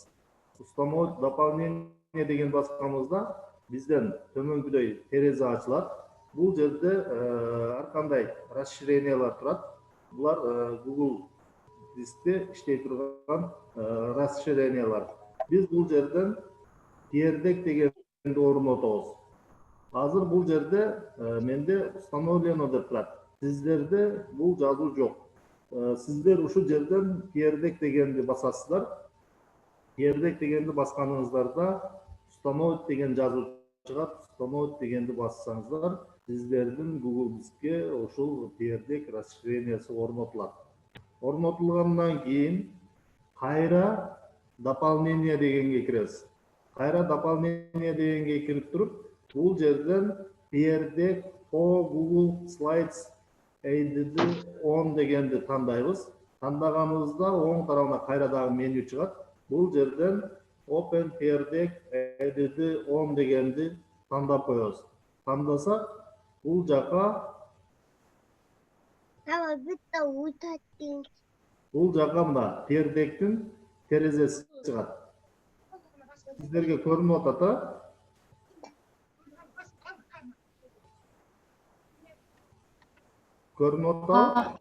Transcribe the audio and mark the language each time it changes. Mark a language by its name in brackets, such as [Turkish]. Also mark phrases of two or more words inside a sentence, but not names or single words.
[Russian] Установить дополнение [Kyrgyz] деген басканыбызда бизден төмөнкүдөй терезе ачылат. Бул жерде ар кандай расширениялар турат. Булар Google Дискте иштей турган расширениялар. Биз бул жерден [English] peer deck [Kyrgyz] дегенди орнотобуз. Азыр бул жерде менде установлено деп турат. Сиздерде бул жазуу жок. Сиздер ушул жерден [English] peer deck [Kyrgyz] дегенди басасыздар. [English] Peer deck [Kyrgyz] дегенди басканыңыздарда установить деген жазуу чыгат. Установить дегенди бассаңыздар, сиздердин Google Дискке ушул [English] peer deck [Kyrgyz] расширениясы орнотулат. Орнотулгандан кийин кайра дополнение дегенге киресиз. Кайра дополнение дегенге кирип туруп, бул жерден [English] peer deck for Google Slides edit on [Kyrgyz] дегенди тандайбыз. Тандаганыбызда оң тарабына кайра дагы меню чыгат. Бул жерден [English] open peer deck edit on [Kyrgyz] дегенди тандап коебуз. Тандасак, бул жака мына peer deck'тин терезеси чыгат. Сиздерге көрүнүп атат, көрүнүп атат.